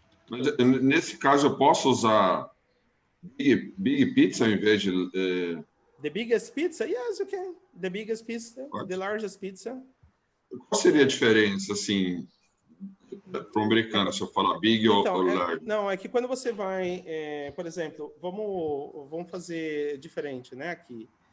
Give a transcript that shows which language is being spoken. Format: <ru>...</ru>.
<pt>Mas nesse caso eu posso usar big pizza ao invés de</pt> <en>The biggest pizza? Yes, you can. The biggest pizza, the largest pizza.</en> <pt>Qual seria a diferença, assim, para o americano, se eu falar big ou large? Não, é que quando você vai, por exemplo, vamos fazer diferente, né, aqui.</pt>